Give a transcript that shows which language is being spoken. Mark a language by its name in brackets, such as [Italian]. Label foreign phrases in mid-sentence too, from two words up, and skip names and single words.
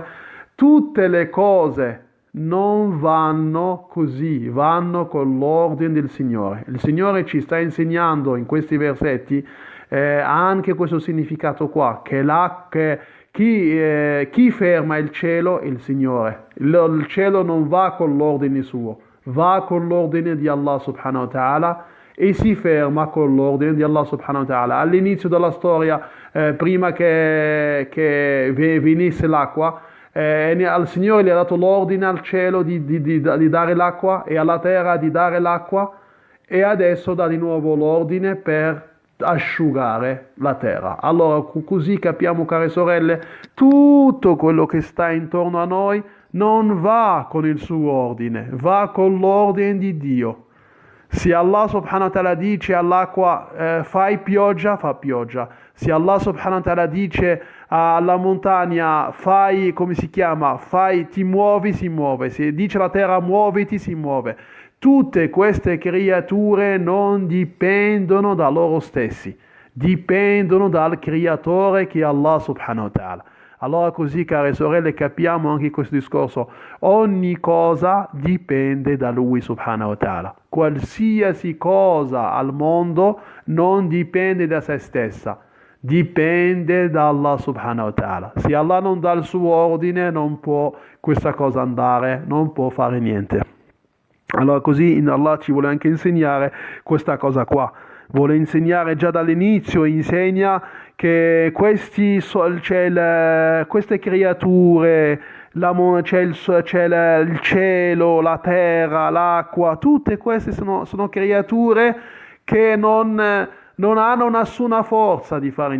[Italian] Tutte le cose non vanno così, vanno con l'ordine del Signore. Il Signore ci sta insegnando in questi versetti anche questo significato qua, che chi ferma il cielo è il Signore. Il cielo non va con l'ordine suo, va con l'ordine di [Arabic] الله سبحانه وتعالى [Italian] e si ferma con l'ordine di [Arabic] الله سبحانه وتعالى. [Italian] All'inizio della storia, prima che venisse l'acqua, al Signore gli ha dato l'ordine al cielo di dare l'acqua e alla terra di dare l'acqua, e adesso dà di nuovo l'ordine per asciugare la terra. Allora così capiamo, care sorelle, tutto quello che sta intorno a noi non va con il suo ordine, va con l'ordine di Dio. Se [Arabic] الله سبحانه وتعالى [Italian] dice all'acqua fai pioggia, fa pioggia. Se [Arabic] الله سبحانه وتعالى [Italian] dice alla montagna fai, come si chiama, fai, ti muovi, si muove, se dice la terra muoviti, si muove. Tutte queste creature non dipendono da loro stessi, dipendono dal creatore che è [Arabic] الله سبحانه وتعالى. [Italian] Allora così, care sorelle, capiamo anche questo discorso. Ogni cosa dipende da Lui [Arabic] سبحانه وتعالى. [Italian] Qualsiasi cosa al mondo non dipende da se stessa, dipende da [Arabic] الله سبحانه وتعالى. [Italian] Se Allah non dà il suo ordine, non può questa cosa andare, non può fare niente. Allora così Allah ci vuole anche insegnare questa cosa qua. Vuole insegnare già dall'inizio, insegna che queste creature, c'è il cielo, la terra, l'acqua, tutte queste sono creature che non hanno nessuna forza di fare